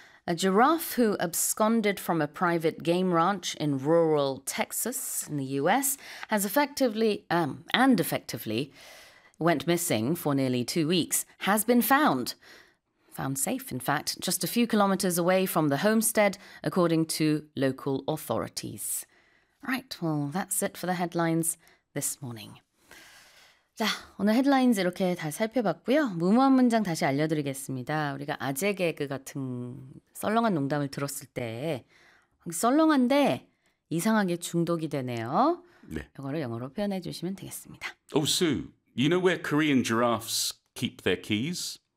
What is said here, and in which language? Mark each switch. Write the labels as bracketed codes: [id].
[en] A giraffe who absconded from a private game ranch in rural Texas in the US has effectively went missing for nearly 2 weeks, has been found. Found safe, in fact, just a few kilometers away from the homestead, according to local authorities. Right, well, that's it for the headlines this morning. [ko] 자, 오늘 헤드라인 이렇게 다 살펴봤고요. 무모한 문장 다시 알려드리겠습니다. 우리가 아재 개그 같은 썰렁한 농담을 들었을 때 썰렁한데 이상하게 중독이 되네요. 네. 이거를 영어로 표현해 주시면 되겠습니다. [en] Oh, Sue, you know where Korean giraffes keep their keys?